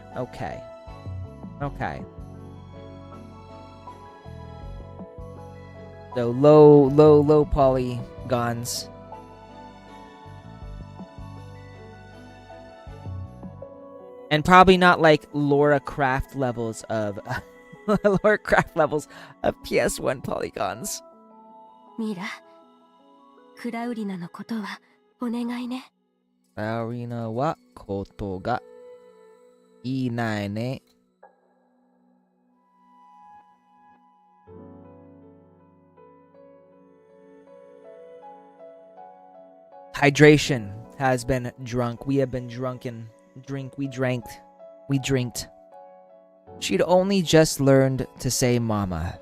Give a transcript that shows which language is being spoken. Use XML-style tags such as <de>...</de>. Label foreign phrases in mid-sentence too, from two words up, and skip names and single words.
<en>Okay. Okay. So low polygons. And probably not like Laura Croft levels of Laura Croft levels of PS1 polygons. Mira,</en> <ja>Claurina no koto wa onegai ne. Claurina wa koto ga inai ne.</ja> <en>Hydration has been drunk. We have been drunken. We drinked. She'd only just learned to say mama.</en>